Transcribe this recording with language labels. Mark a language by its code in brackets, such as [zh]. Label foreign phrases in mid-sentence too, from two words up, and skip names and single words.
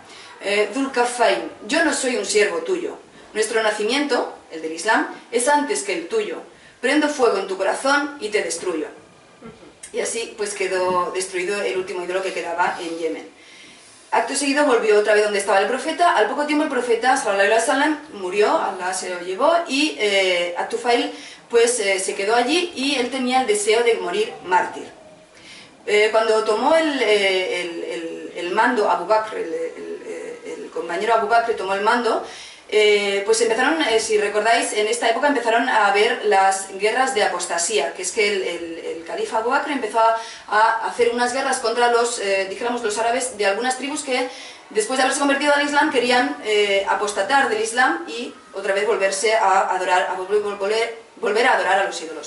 [es] Dhul Kaffain, yo no soy un siervo tuyo. Nuestro nacimiento, el del Islam, es antes que el tuyo. Prendo fuego en tu corazón y te destruyo. Y así pues quedó destruido el último ídolo que quedaba en Yemen. Acto seguido volvió otra vez donde estaba el profeta. Al poco tiempo el profeta, [ar] صلى الله عليه وسلم, [es] murió, Allah se lo llevó, y At-Tufail pues se quedó allí, y él tenía el deseo de morir mártir. Cuando tomó el mando Abu Bakr, el compañero Abu Bakr tomó el mando, pues empezaron, si recordáis, en esta época empezaron a haber las guerras de apostasía, que es que el califa Abu Bakr empezó a hacer unas guerras contra los, dijéramos, los árabes de algunas tribus que después de haberse convertido al Islam querían apostatar del Islam y otra vez volverse a adorar, a volver a adorar a los ídolos.